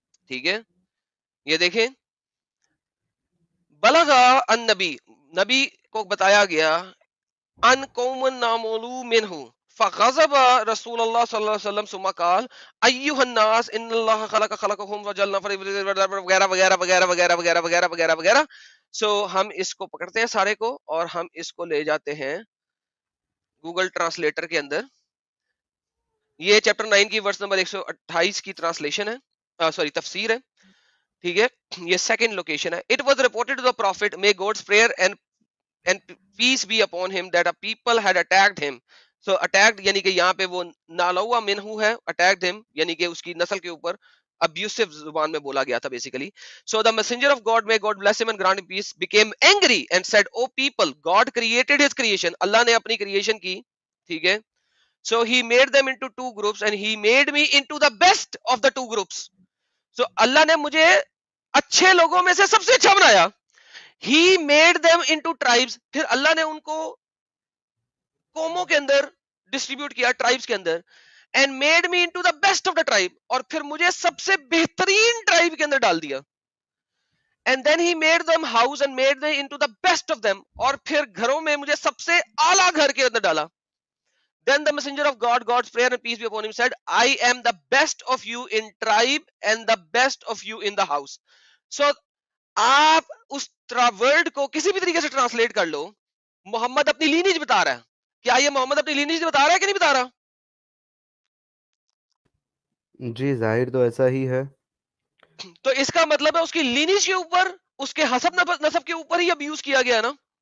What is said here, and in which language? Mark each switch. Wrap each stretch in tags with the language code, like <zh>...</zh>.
<ur>ٹھیک ہے، یہ دیکھیں،</ur> <ar>بلغا النبی،</ar> <ur>نبی کو بتایا گیا،</ur> <ar>ان قوم نامولو منہ فغضب رسول اللہ صلی اللہ علیہ وسلم ثم قال ایھا الناس ان اللہ خلقکم وجعلنا</ar> <ur>وغیرہ وغیرہ وغیرہ وغیرہ وغیرہ وغیرہ وغیرہ وغیرہ. سو ہم اس کو پکڑتے ہیں سارے کو اور ہم اس کو لے جاتے ہیں گوگل ٹرانسلیٹر کے اندر. یہ چیپٹر 9 کی ورس نمبر 128 کی ٹرانسلیشن ہے، سوری تفسیر ہے. ٹھیک ہے، یہ سیکنڈ لوکیشن ہے.</ur> <en>It was reported to the prophet may God's prayer and peace be upon him that a people had attacked him.</en> <ur>So attacked یعنی کہ یہاں پہ وہ نالوا منہو ہے،</ur> <en>attacked him</en> <ur>یعنی کہ اس کی نسل کے اوپر abusive زبان میں بولا گیا تھا basically.</ur> <en>So the messenger of God, may God bless him and grant him peace, became angry and said, oh people, God created his creation.</en> <ur>اللہ نے اپنی creation کی. ٹھیک ہے،</ur> <en>so he made them into two groups and he made me into the best of the two groups.</en> <ur>So اللہ نے مجھے اچھے لوگوں میں سے سب سے اچھا بنایا.</ur> <en>He made them into tribes،</en> <ur>پھر اللہ نے ان کو قوموں کے اندر ڈسٹریبیوٹ کیا، ٹرائبس کے اندر.</ur> <en>And made me into the best of the tribe،</en> <ur>اور پھر مجھے سب سے بہترین ٹرائب کے اندر ڈال دیا.</ur> <en>And then he made them house and made them into the best of them،</en> <ur>اور پھر گھروں میں مجھے سب سے اعلیٰ گھر کے اندر ڈالا.</ur> <en>Then the messenger of God, God's prayer and peace be upon him, said, I am the best of you in tribe and the best of you in the house.</en> <ur>So آپ اس ورڈ کو کسی بھی طریقے سے translate کر لو، محمد اپنی lineage بتا رہا ہے. کیا یہ محمد اپنی لینیج بتا رہا ہے کہ نہیں بتا رہا؟ جی ظاہر تو ایسا ہی ہے. تو اس کا مطلب ہے اس کی لینیج کے اوپر، اس کے حسب نسب کے اوپر ہی ابیوز کیا گیا نا.</ur>